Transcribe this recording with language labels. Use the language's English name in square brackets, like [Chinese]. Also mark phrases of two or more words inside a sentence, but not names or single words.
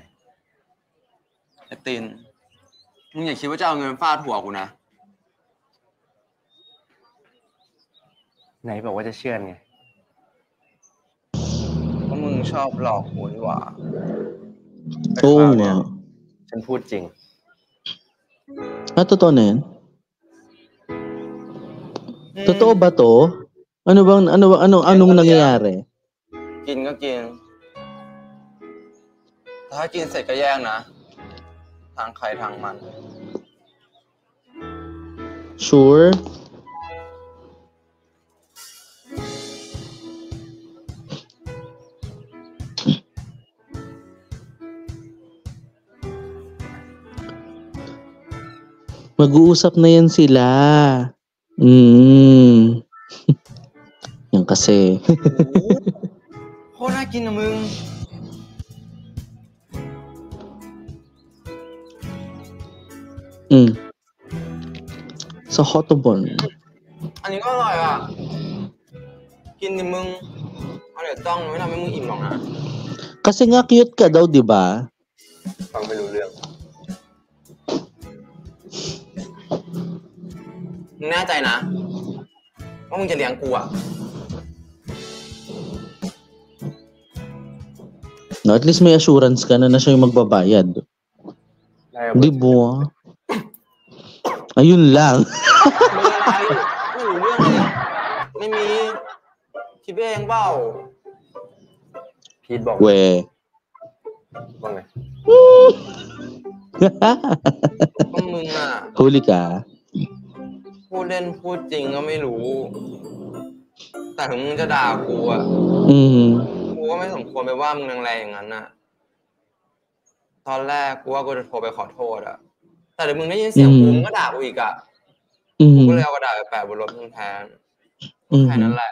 [Thai] ไอ้ติน มึงอย่าคิดว่าจะเอาเงินฟาดหัวกูนะ ไหนบอกว่าจะเชื่อไง เพราะมึงชอบหลอกกูนี่หว่า แต่ [Filipino] Oo [Thai] คราวเนี้ย [Filipino] nga. [Thai] ฉันพูดจริง [Filipino] Totoo na yan? Totoo ba to? Anong nangyayari? [Thai] กินก็กิน ถ้ากินเสร็จก็แยกนะ ทางใครทางมัน [Filipino] Sure? Mag-uusap na yan sila. Yan kasi. [Thai] โคตรน่ากินนะมึง [Filipino] Sa hotdog. [Thai] อันนี้ก็อร่อยอ่ะ กินดิมึง เอาเดี๋ยวจ้องไม่ทำให้มึงอิ่มหรอกนะ [Filipino] Kasi nga cute ka daw, di ba? [Thai] ฟังไม่รู้เรื่อง มึงแน่ใจนะ ว่ามึงจะเลี้ยงกูอ่ะ [Filipino] No, [English] at least [Filipino] may assurance ka na siya yung magbabayad. [Thai] นายเอา [Filipino] Di ba? Ayun lang. [Thai] ไม่รู้เรื่องเลย ไม่มีคิดไปเองเปล่า พีทบอก [Filipino] We. [Thai] ว่าไง ก็มึงอ่ะ [Filipino] Huli ka. [Thai] พูดเล่นพูดจริงก็ไม่รู้ แต่ถึงมึงจะด่ากูอ่ะ กูก็ไม่สมควรไปว่ามึงแรงๆอย่างนั้นน่ะ ตอนแรกกูว่ากูจะโทรไปขอโทษอ่ะ แต่เดี๋ยวมึงได้ยินเสียงกูมึงก็ด่ากูอีกอ่ะ กูก็เลยเอากระดาษไปแปะบนรถมึงแทนแค่นั้นแหละ